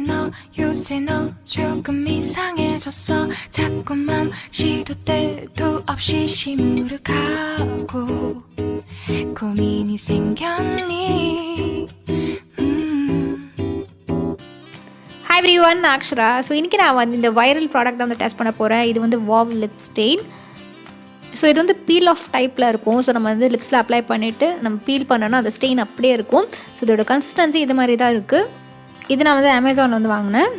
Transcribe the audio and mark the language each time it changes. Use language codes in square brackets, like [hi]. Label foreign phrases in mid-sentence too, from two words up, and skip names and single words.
[ko] 요새 너 조금 이상해졌어 자꾸만 시도 때도 없이 시무룩하고 고민이 생겼니 [en] Hi everyone, [ta] நான் அக்ஷரா. ஸோ இன்றைக்கி நான் வந்து இந்த [en] viral product [ta] வந்து டெஸ்ட் பண்ண போகிறேன். இது வந்து [en] wow lip stain. [ta] ஸோ இது வந்து [en] peel off [ta] டைப்பில் இருக்கும். ஸோ நம்ம வந்து லிப்ஸில் அப்ளை பண்ணிவிட்டு நம்ம பீல் பண்ணோன்னா அந்த ஸ்டெயின் அப்படியே இருக்கும். ஸோ இதோட கன்சிஸ்டன்சி இது மாதிரி தான் இருக்குது. இது நான் வந்து அமேசானில் வந்து வாங்கினேன்.